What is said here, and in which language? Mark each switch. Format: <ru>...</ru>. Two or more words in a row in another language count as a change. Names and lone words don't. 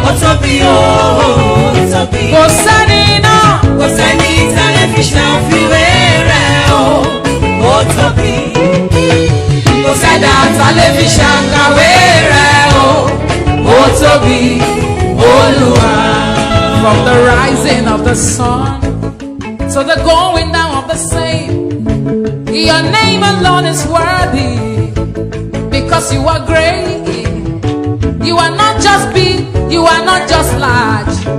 <yo>Ó tóbi o, ó tóbi. Kò sẹ́ni náà. Kò sẹ́ni tá lè fi ṣàfiwé rẹ̀ o, ó tóbi. Kò sẹ́dá tá lè fi ṣàkàwé rẹ̀ o, ó tóbi, Olúwa.</yo> <en>From the rising of the sun to the going down of the same, your name alone is worthy, because you are great. You are not just big, you are not just large.</en>